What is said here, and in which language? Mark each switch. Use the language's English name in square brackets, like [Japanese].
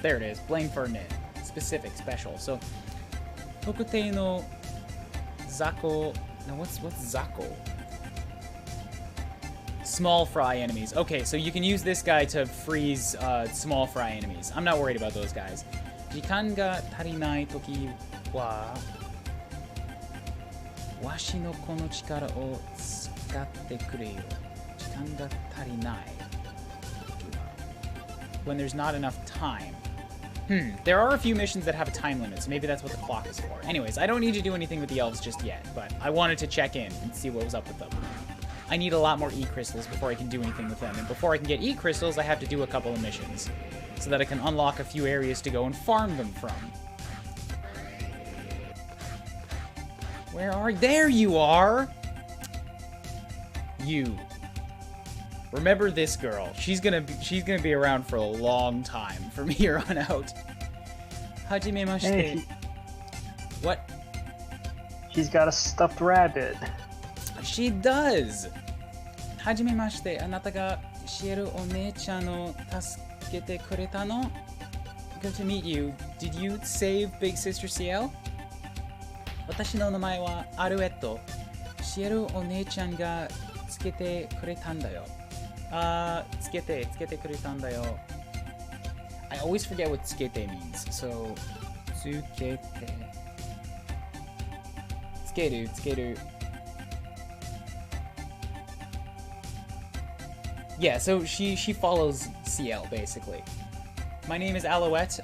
[English] There it is. Blame Ferdinand. Specific, special. So, [Japanese] Tokutei no Zako... [English] Now, what's Zako? Small fry enemies. Okay, so you can use this guy to freeze small fry enemies. I'm not worried about those guys. [Japanese] 時間が足りないときは、わしのこの力を使ってくれよ。時間が足りないときは。 [English] When there's not enough time. There are a few missions that have a time limit, so maybe that's what the clock is for. Anyways, I don't need to do anything with the elves just yet, but I wanted to check in and see what was up with them. I need a lot more E-crystals before I can do anything with them, and before I can get E-crystals, I have to do a couple of missions, so that I can unlock a few areas to go and farm them from. Where are you? There you are! You. Remember this girl. She's gonna be around for a long time from here on out. [Japanese] Hajimemashite. [English] Hey, What? she's got a stuffed rabbit. She does. [Japanese] Hajimemashite. あなたがシエルお姉ちゃんを助けてくれたの? [English] Good to meet you. Did you save Big Sister CL? [Japanese] 私の名前はアルエット。シエルお姉ちゃんがつけてくれたんだよ。つけてくれたんだよ。 [English] I always forget what つけて means. [Japanese] So, つけて。つける。 [English] Yeah, so she follows CL basically. My name is Alouette.